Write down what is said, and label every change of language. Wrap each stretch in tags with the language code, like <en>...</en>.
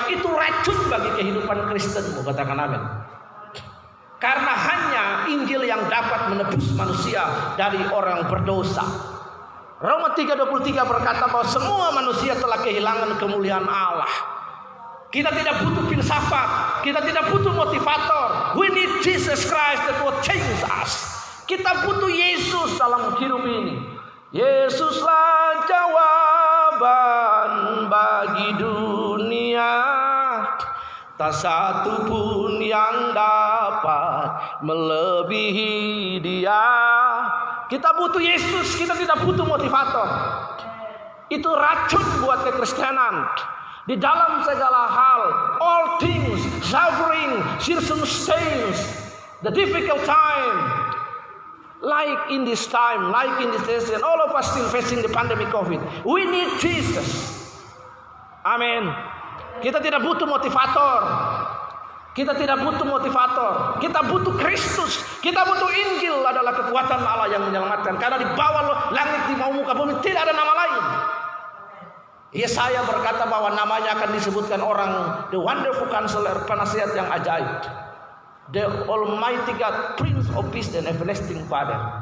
<id>Itu racun bagi kehidupan Kristenmu. Katakan amin. Karena hanya Injil yang dapat menebus manusia dari orang berdosa. Roma 3:23 berkata bahwa semua manusia telah kehilangan kemuliaan Allah. Kita tidak butuh filsafat, kita tidak butuh motivator.</id> <en>We need Jesus Christ that will change us.</en> <id>Kita butuh Yesus dalam hidup ini. Yesuslah jawaban bagi dunia. Tak satu pun yang dapat melebihi Dia. Kita butuh Yesus, kita tidak butuh motivator. Itu racun buat kekristenan. Di dalam segala hal,</id> <en>all things, suffering, circumstance, the difficult time, like in this time, like in this season, all of us still facing the pandemic COVID. We need Jesus. Amin.</en> <id>Kita tidak butuh motivator. Kita tidak butuh motivator. Kita butuh Kristus. Kita butuh Injil adalah kekuatan Allah yang menyelamatkan. Karena di bawah langit, di bawah muka bumi tidak ada nama lain. Yesaya berkata bahwa namanya akan disebutkan orang</id> <en>the wonderful counselor,</en> <id>penasihat yang ajaib,</id> <en>the Almighty God, Prince of Peace</en> <id>dan</id> <en>Everlasting Father.</en>